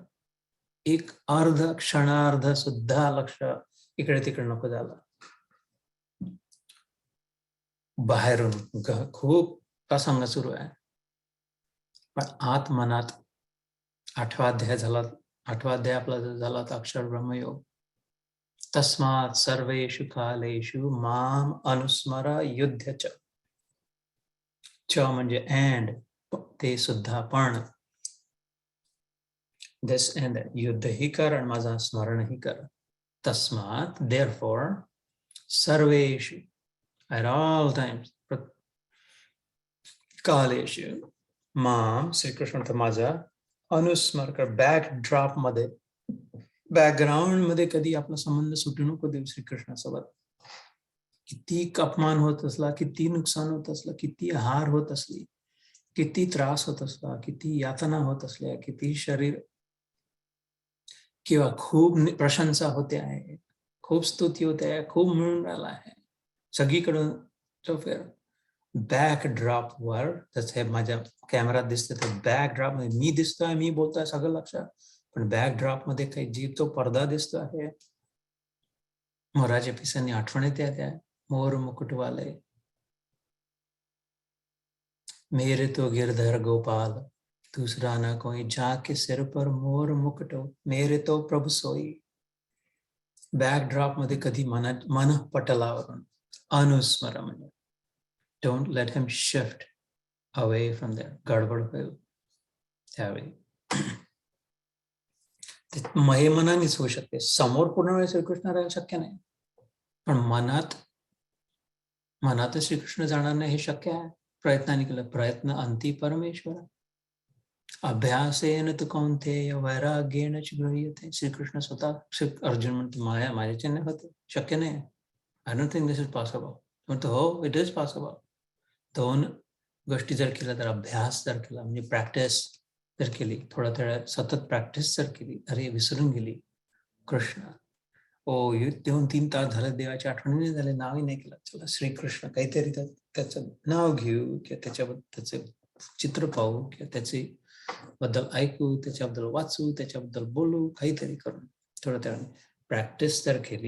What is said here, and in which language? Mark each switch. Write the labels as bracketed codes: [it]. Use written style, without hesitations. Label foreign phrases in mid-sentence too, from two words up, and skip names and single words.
[mr] एक क्षणार्ध सुद्धा लक्ष इकडे तिकडे नको झालं. बाहेरून खूप प्रसंग सुरू आहे, पण आत मनात 8वा अध्याय आपला झाला तर अक्षर ब्रह्मयोग. [sa] तस्मात् सर्वेषु कालेषु माम अनुस्मर युद्ध च [mr] म्हणजे अँड, ते सुद्धा पण. [en] this and [mr] युद्ध ही कर आणि माझा स्मरण ही कर. [en] तस्मात् therefore सर्वेषु at all times, [sa] कालेषु माम [mr] श्रीकृष्ण माझा अनुस्मर कर. बॅकड्रॉप मध्ये, बॅकग्राऊंड मध्ये कधी आपला संबंध सुटू नको देऊ श्रीकृष्णासोबत. किती अपमान होत असला, किती नुकसान होत असलं, किती हार होत असली, किती त्रास होत असला, किती यातना होत असल्या, किती शरीर किंवा खूप प्रशंसा होते आहे, खूप स्तुती होते आहे, खूप मिळून राहिला आहे सगळीकडून, तो फिर बॅकड्रॉप वर, जसं माझ्या कॅमेरात दिसतं तर बॅकड्रॉप मध्ये मी दिसतोय, मी बोलतोय सगळं लक्षात, पण बॅकड्रॉप मध्ये काही जी तो पडदा दिसतो आहे, मोराच्या पिसांनी आठवण येते त्या [hi] मोर मुकुट वाले, मेरे तो गिरधर गोपाल दूसरा ना कोई, जाके सिर पर मोर मुकुट मेरे तो प्रभु सोई. [mr] बॅकड्रॉप मध्ये कधी मन पटलावरून अनुस्मर म्हणजे [en] don't let him shift away from there. [mr] गडबड होईल त्यावेळी. हे मनानेच होऊ शकते. समोर पूर्ण वेळ श्रीकृष्ण राहायला शक्य नाही, पण मनातच श्रीकृष्ण जाणार नाही हे शक्य आहे. प्रयत्नाने केलं. प्रयत्न अंती परमेश्वर. [sa] अभ्यासेन तु कौंतेय वैराग्येन च गृह्यते. [mr] श्रीकृष्ण स्वतः अर्जुन म्हणतो माझ्याच्याने होते, शक्य नाही. [en] I don't think this is possible. [mr] म्हणतो हो, [en] it is possible. [mr] 2 गोष्टी जर केल्या तर, अभ्यास जर केला म्हणजे प्रॅक्टिस जर केली, थोडा थोडा सतत प्रॅक्टिस जर केली, अरे विसरून गेली कृष्ण, ओ 2-3 तास झाले देवाची आठवणी झाले, नावही नाही केलं, चला श्रीकृष्ण काहीतरी त्याचं नाव घेऊ, किंवा त्याच्याबद्दल त्याचे चित्र पाहू, किंवा त्याचे बद्दल ऐकू, त्याच्याबद्दल वाचू, त्याच्याबद्दल बोलू, काहीतरी करून थोडं त्या प्रॅक्टिस जर केली.